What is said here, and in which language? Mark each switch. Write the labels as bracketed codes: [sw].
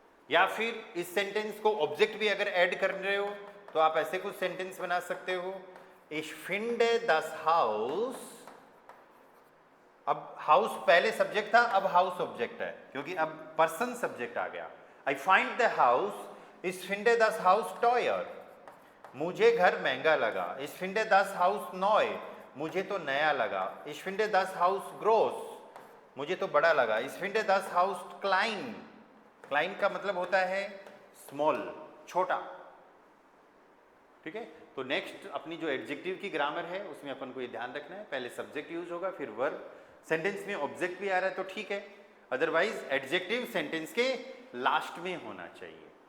[hi] या फिर इस सेंटेंस को ऑब्जेक्ट भी अगर ऐड कर रहे हो तो आप ऐसे कुछ सेंटेंस बना सकते हो, [de] Ich finde das Haus। [hi] अब हाउस पहले सब्जेक्ट था, अब हाउस ऑब्जेक्ट है, क्योंकि अब पर्सन सब्जेक्ट आ गया। [en] I find the house, [de] Ich finde das Haus teuer। [hi] मुझे घर महंगा लगा। [de] Ich finde das Haus neu। [hi] मुझे तो नया लगा। [de] Ich finde das Haus groß। [hi] मुझे तो बड़ा लगा। [de] Ich finde das Haus klein। [hi] Kline का मतलब होता है स्मॉल, छोटा, ठीक है। तो नेक्स्ट अपनी जो एडजेक्टिव की ग्रामर है उसमें अपन को ये ध्यान रखना है, पहले सब्जेक्ट यूज होगा फिर वर्ब। सेंटेंस में ऑब्जेक्ट भी आ रहा है तो ठीक है, अदरवाइज एडजेक्टिव सेंटेंस के लास्ट में होना चाहिए।